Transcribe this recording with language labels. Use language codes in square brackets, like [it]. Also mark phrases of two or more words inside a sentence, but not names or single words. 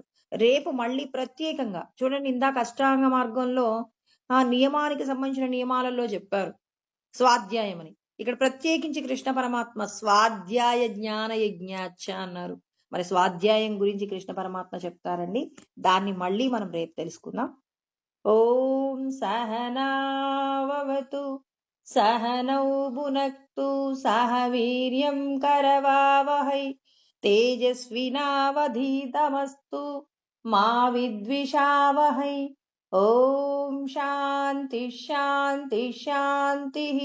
[te] రేపు మళ్ళీ ప్రత్యేకంగా చూడండి, ఇందాక అష్టాంగ మార్గంలో ఆ నియమానికి సంబంధించిన నియమాలలో చెప్పారు స్వాధ్యాయం అని. ఇక్కడ ప్రత్యేకించి కృష్ణ పరమాత్మ [sa] స్వాధ్యాయ జ్ఞాన యజ్ఞాచ [te] అన్నారు. మరి స్వాధ్యాయం గురించి కృష్ణ పరమాత్మ చెప్తారండి. దాన్ని మళ్ళీ మనం రేపు తెలుసుకుందాం. [sa] ఓం సహనావతు सहनौ भुनक्तु सह वीर्यं करवावहै तेजस्विनावधीतमस्तु मा विद्विषावहै। ओम शांति शांति शांतिः।